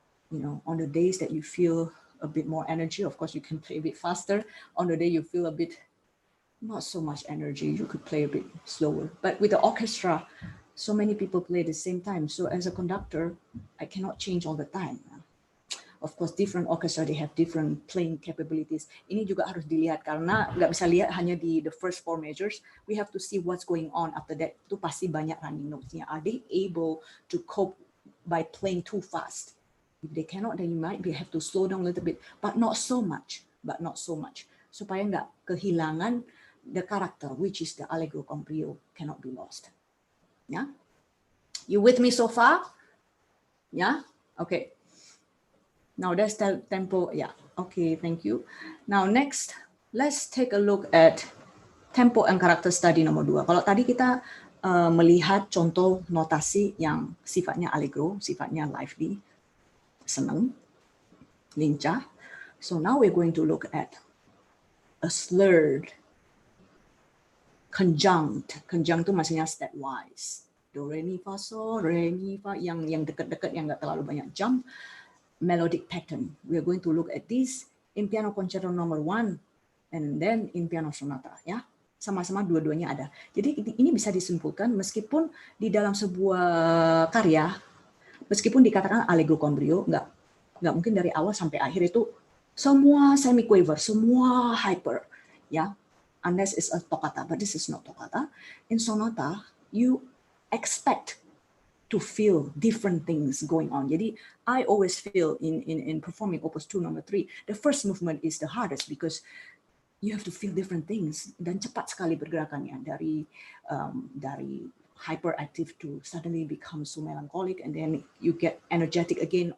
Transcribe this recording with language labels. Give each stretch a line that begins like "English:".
English: You know, on the days that you feel a bit more energy, of course, you can play a bit faster. On the day you feel a bit not so much energy, you could play a bit slower. But with the orchestra, so many people play at the same time. So as a conductor, I cannot change all the time. Of course, different orchestra, they have different playing capabilities.
Indonesian: Ini juga harus dilihat karena nggak bisa lihat hanya di
English: the first 4 measures. We have to see what's going on after that.
Indonesian: Itu pasti banyak running notes-nya.
English: Are they able to cope by playing too fast? If they cannot, then you might have to slow down a little bit, but not so much.
Indonesian: Supaya nggak kehilangan
English: the character, which is the allegro con brio, cannot be lost. Yeah? You with me so far? Yeah? Okay. Now that's the tempo. Yeah. Okay, thank you. Now next, let's take a look at tempo and character study nomor 2.
Indonesian: Kalau tadi kita melihat contoh notasi yang sifatnya allegro, sifatnya lively, senang. lincah.
English: So now we're going to look at a slurred conjunct.
Indonesian: Conjunct itu maksudnya stepwise. Do, re, mi, fa, sol, re, mi, fa, yang dekat-dekat, yang nggak terlalu banyak jump.
English: Melodic pattern. We're going to look at this in piano concerto number 1 and then in piano sonata, ya.
Indonesian: Sama-sama dua-duanya ada. Jadi ini bisa disimpulkan meskipun di dalam sebuah karya, meskipun dikatakan allegro con brio, nggak mungkin dari awal sampai akhir itu semua semi-quaver, semua hyper, ya.
English: Unless it's a toccata, but this is not toccata. In sonata, you expect to feel different things going on. Jadi I always feel in performing Opus 2 number 3, the first movement is the hardest because you have to feel different things
Indonesian: dan cepat sekali pergerakannya
English: dari hyperactive to suddenly become so melancholic and then you get energetic again.